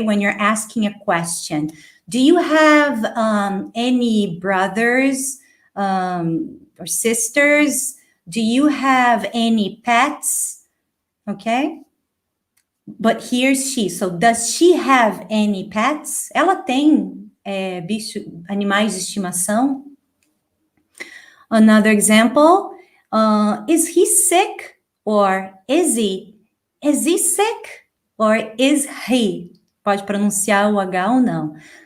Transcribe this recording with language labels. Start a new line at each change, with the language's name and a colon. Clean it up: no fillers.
English: When you're asking a question. Do you have any brothers or sisters? Do you have any pets? Okay? But here's she. So, does she have any pets?
Portuguese: Ela tem animais de estimação?
English: Another example, is he sick or is he? Is he sick or is he?
Portuguese: Pode pronunciar o H ou não.